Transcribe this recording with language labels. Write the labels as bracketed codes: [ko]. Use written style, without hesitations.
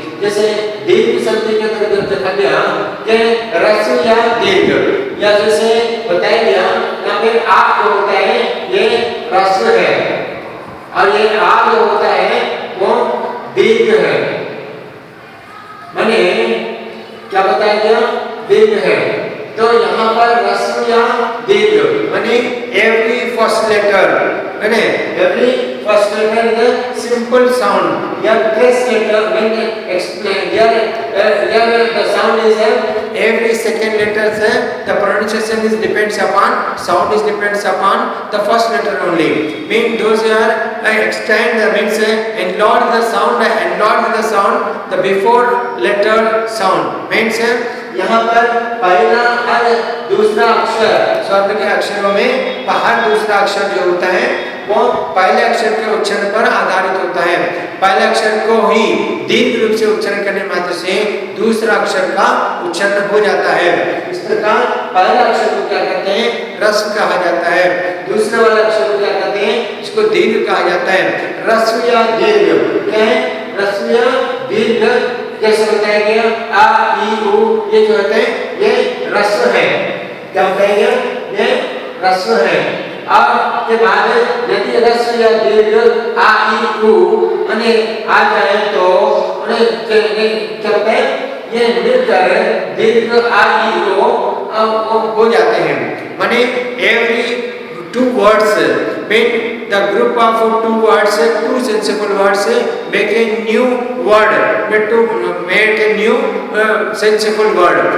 [hi] जैसे दीर्घ संधि के अंतर्गत देखा गया कि ह्रस्व या दीर्घ, या जैसे बताया गया यहाँ पे आ जो होता है ये ह्रस्व है और ये आ जो होता है वो दीर्घ है। माने क्या बताया गया? दीर्घ है। तो यहाँ पर ह्रस्व या दीर्घ माने [en] every first letter, [hi] माने [en] every first letter is a simple sound. Your first letter when explain here the sound is every second letter [hi] से [en] the pronunciation is depends upon, sound is depends upon the first letter only. Mean those are extend the means enlarge the sound the before letter sound means [hi] यहाँ पर पहला और दूसरा अक्षर, शब्द के अक्षरों में हर दूसरा अक्षर जो होता है वो पहले अक्षर के उच्चारण पर आधारित होता है। पहले अक्षर को ही दीर्घ रूप से उच्चारण करने मात्र से दूसरा अक्षर का उच्चारण हो जाता है। इस प्रकार पहला अक्षर को क्या कहते हैं? ह्रस्व कहा जाता है। दूसरा वाला अक्षर को क्या कहते हैं? इसको दीर्घ कहा जाता है। ह्रस्व या दीर्घ क्या है? ह्रस्व या दीर्घ जैसे बताया गया आ ई उ, ये जो होते हैं ये ह्रस्व है। क्या बताया गया? ये ह्रस्व है। और के बाद यदि ह्रस्व या दीर्घ आ ई उ माने आ जाए तो क्या होता है? ये मिलकर दीर्घ आ ई उ हो जाते हैं। माने [en] every two words mean the group of two words, two sensible words make a new word, to make a new sensible word.